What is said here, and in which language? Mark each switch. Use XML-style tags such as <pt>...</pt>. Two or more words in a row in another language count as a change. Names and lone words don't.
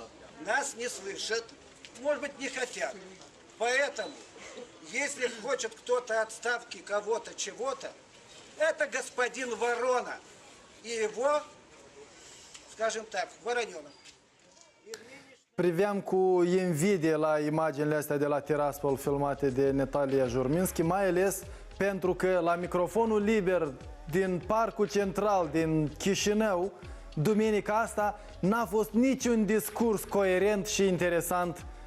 <ru>Нас не слышат, может быть, не хотят. Поэтому, если хочет кто-то отставки кого-то, чего-то, это господин Ворона и его, скажем так, Вороненок.</ru> <ro>Priveam cu invidie la imaginile astea de la Tiraspol filmate de Natalia Jurminski, mai ales pentru că la microfonul liber din Parcul Central din Chișinău, duminica asta, n-a fost niciun discurs coerent și interesant.</ro>